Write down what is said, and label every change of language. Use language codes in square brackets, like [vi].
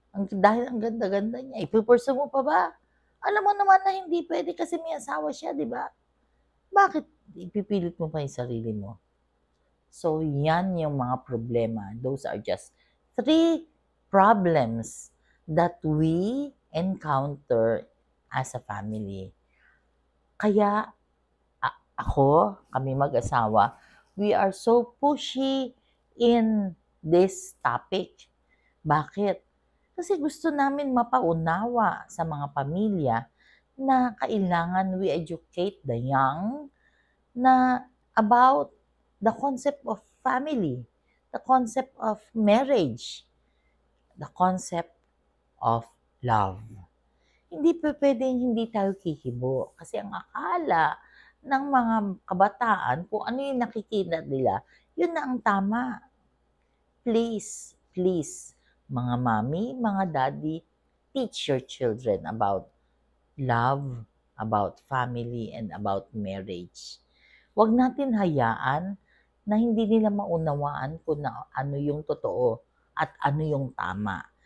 [tl] Dahil ang ganda-ganda niya, ipupursu mo pa ba? Alam mo naman na hindi pwede kasi may asawa siya, di ba? Bakit ipipilit mo pa yung sarili mo? So, yan yung mga problema. [en] Those are just 3 problems that we encounter as a family. [tl] Kaya kami mag-asawa, [en] we are so pushy in this topic. [tl] Bakit? Kasi gusto namin mapaunawa sa mga pamilya na kailangan [en] we educate the young na about the concept of family, the concept of marriage, the concept of love. [tl] Hindi pa pwedeng hindi tayo kikibo. Kasi ang akala ng mga kabataan, kung ano yung nakikita nila, yun na ang tama. [en] Please, please, mga mami, mga daddy, teach your children about love, about family, and about marriage. [tl] Huwag natin hayaan na hindi nila maunawaan kung ano yung totoo at ano yung tama.